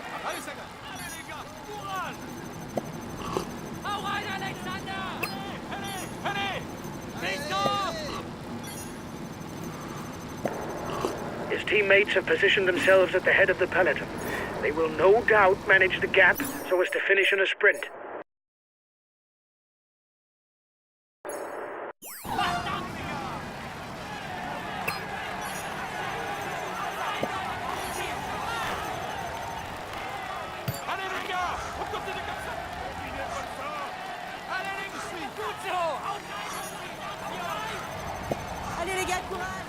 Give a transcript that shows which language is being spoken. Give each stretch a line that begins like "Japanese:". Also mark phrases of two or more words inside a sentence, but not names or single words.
French: Allez, Saga! Allez les gars, courage!
German: Hau rein,
French: Alexander! Allez!
English: His teammates have positioned themselves at the head of the peloton. They will no doubt manage the gap so as to finish in a sprint.
French: Allez les gars! On continue comme ça! Continuez comme ça! Allez les gars!
German: Gut so! Haut rein!
French: Allez les gars, courage!